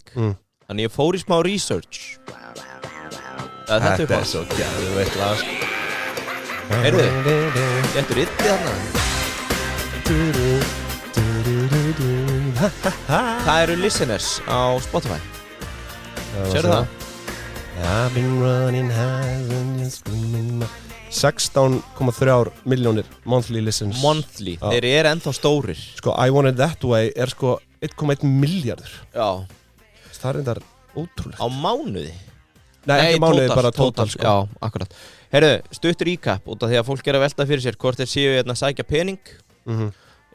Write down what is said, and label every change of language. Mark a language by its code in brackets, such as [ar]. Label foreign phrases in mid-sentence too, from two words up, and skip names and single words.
[is] Þannig ég fór í smá research. Þetta er svo geðveikt lag. Heyrðu, getur yttið þarna. Það eru listeners á Spotify. Sérðu það? [en] I've been running high and just screaming 16,3 milljónir monthly listens. [is] Monthly, þeir eru ennþá stórir. Sko, I Want It That Way er sko 1,1 milljarður. Já. Það er endar ótrúlegt. Á mánuði? Nei, ekki mánuði, bara total sko. Já, akkurat. Heyrðu, stutt recap út af því að fólk er að velta fyrir sér hvort þeir séu hérna að sækja pening.